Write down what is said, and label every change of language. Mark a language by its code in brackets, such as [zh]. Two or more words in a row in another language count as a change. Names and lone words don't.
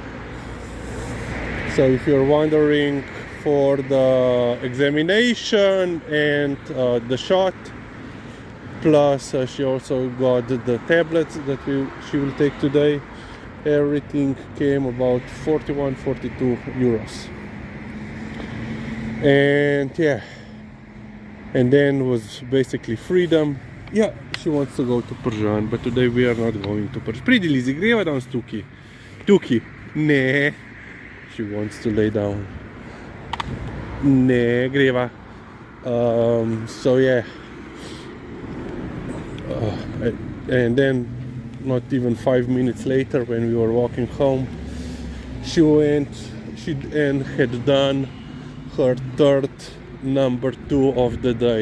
[en] So if you're wondering, for the examination and the shot, plus she also got the tablets that she will take today, everything came about 42 euros. And yeah, and then was basically freedom. Yeah, she wants to go to Persian, but today we are not going to Persian. [sl] Pridi Lizi, greva danes tukaj. Tukaj. Ne. [en] She wants to lay down. [sl] Ne, greva. [en] So yeah. And then, not even 5 minutes later, when we were walking home, she had done her third number 2 of the day.